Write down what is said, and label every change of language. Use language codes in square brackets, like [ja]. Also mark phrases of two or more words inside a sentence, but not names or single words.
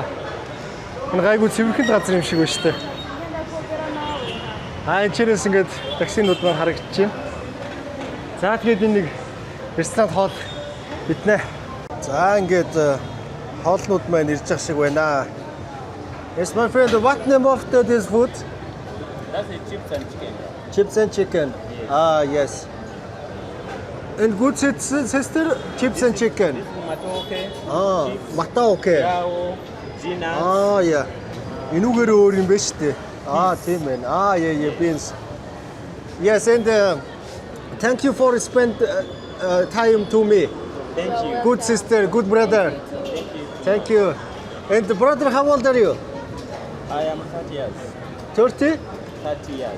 [mn] Энэ гайгүй цэвэрхэн газар юм шиг байна штэ. Энэчнээс ингээд таксинууд маань харагдаж байна. За тэгээд энэ нэг ресторан хоол биднэ. За ингээд хоолнууд маань ирж байгаа шиг байна. [en] Yes, my friend, what name of this food? That's a chips and chicken. Chips and chicken. Yes. And good sister, chips and chicken. Matoke. Matoke. Yao. Gina. Yeah. [mn] Инүүгээр өөр юм байна шүү дээ. Тийм байна. [en] Yeah, beans. Yes, and thank you for spend time to me. Thank you. Good sister, good brother. Thank you. And the brother, how old are you? I am 30 years. 30? 30 years.